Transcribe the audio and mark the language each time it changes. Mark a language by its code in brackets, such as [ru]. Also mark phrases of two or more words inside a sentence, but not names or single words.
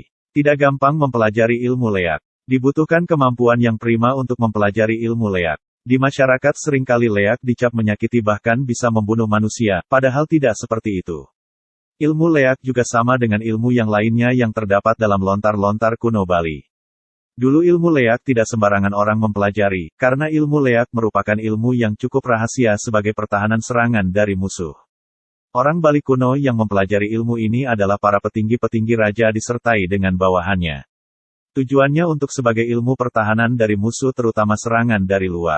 [id] Tidak gampang mempelajari ilmu leak. Dibutuhkan kemampuan yang prima untuk mempelajari ilmu leak. Di masyarakat seringkali leak dicap menyakiti bahkan bisa membunuh manusia, padahal tidak seperti itu. Ilmu leak juga sama dengan ilmu yang lainnya yang terdapat dalam lontar-lontar kuno Bali. Dulu ilmu leak tidak sembarangan orang mempelajari, karena ilmu leak merupakan ilmu yang cukup rahasia sebagai pertahanan serangan dari musuh. Orang Bali kuno yang mempelajari ilmu ini adalah para petinggi-petinggi raja disertai dengan bawahannya. Tujuannya untuk sebagai ilmu pertahanan dari musuh terutama serangan dari luar.